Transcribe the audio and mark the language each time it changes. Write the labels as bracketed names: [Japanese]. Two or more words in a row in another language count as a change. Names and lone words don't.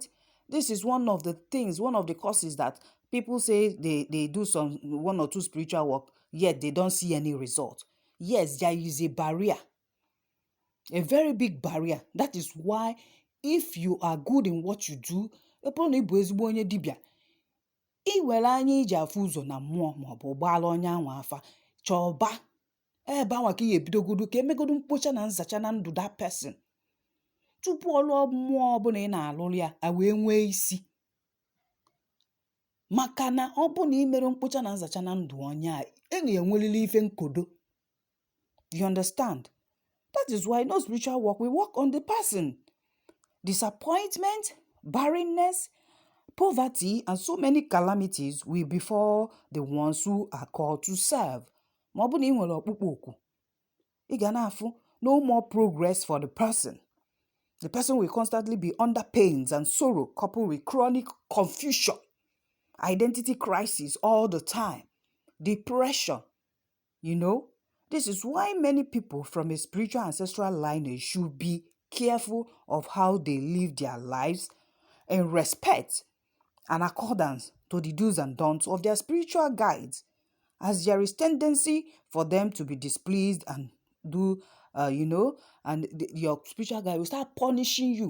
[English] This is one of the causes that people say they do some one or two spiritual work, yet they don't see any result. Yes, there is a barrier. A very big barrier. That is why if you are good in what you do, [Igbo] iwere anya iji afụ ụzọ na mmụọ maọbụ ụgbọala onye anwa afa chọba ebe anwa ka ihe ebidogodo ka emegodo mkpocha na nzacha na ndụ [English] that person [Igbo] tupu ọlụ mmụọ ọbụla ị na-alụrụ ya wee nwee isi. Maka na ọ bụ na imere mkpocha na nzacha na ndụ onye a na-enwelili ife nkodo. [English] You understand? That is why no spiritual work will work on the person. Disappointment, barrenness, poverty, and so many calamities will befall the ones who are called to serve. [Igbo] Ma ọ bụ na ị nwere ọkpụkpọ oku, ị ga na-afụ [English] no more progress for the person. The person will constantly be under pains and sorrow coupled with chronic confusion, identity crisis all the time, depression. This is why many people from a spiritual ancestral lineage should be careful of how they live their lives in respect and accordance to the do's and don'ts of their spiritual guides, as there is tendency for them to be displeased and your spiritual guide will start punishing you.